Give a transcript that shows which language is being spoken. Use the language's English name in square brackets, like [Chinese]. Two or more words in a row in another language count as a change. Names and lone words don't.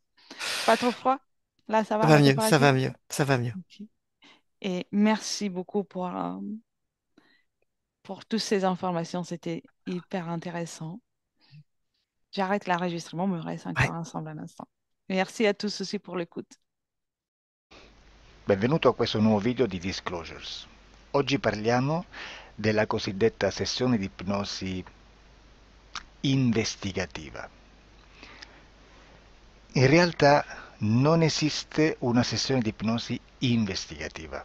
[French] Pas trop froid? Là, ça ça va, va la mieux, ça température? va mieux, ça va mieux. Ok. Et merci beaucoup pour toutes ces informations. C'était hyper intéressant. J'arrête l'enregistrement, mais on reste Ouais. encore ensemble un instant. Merci à tous aussi pour l'écoute. [Italian] Benvenuto a questo nuovo video di Disclosures. Oggi parliamo della cosiddetta sessione di ipnosi investigativa. In realtà non esiste una sessione di ipnosi investigativa.